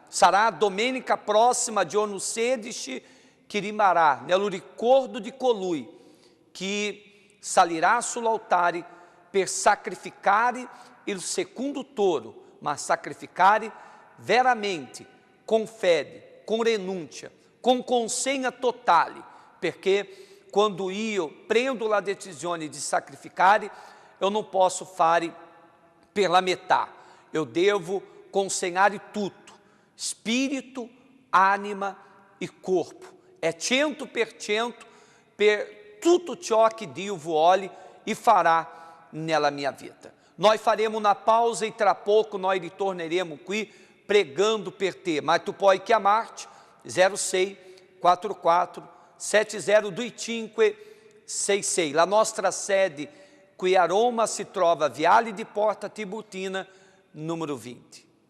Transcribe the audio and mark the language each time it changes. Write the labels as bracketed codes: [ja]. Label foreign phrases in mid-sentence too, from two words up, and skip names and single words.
[it] Sarà domenica prossima, giorno 16, che rimarrà nel ricordo di colui che salirà sull'altare per sacrificare il secondo toro, ma sacrificare veramente, com fede, [pt] com renúncia, [it] com consegna totale, perché quando io prendo la decisione di sacrificare, [pt] eu não posso [it] fare per la metà, eu devo consegnare tutto, spirito, anima e corpo, è 100% per tutto ciò che Dio vuole e farà nella mia vita. Nós faremo una pausa e tra pouco nós ritorneremo qui pregando per te, mas tu puoi chiamarci 06 44 7025 66. La nostra sede qui a Roma si trova Viale di Porta Tiburtina, numero 20.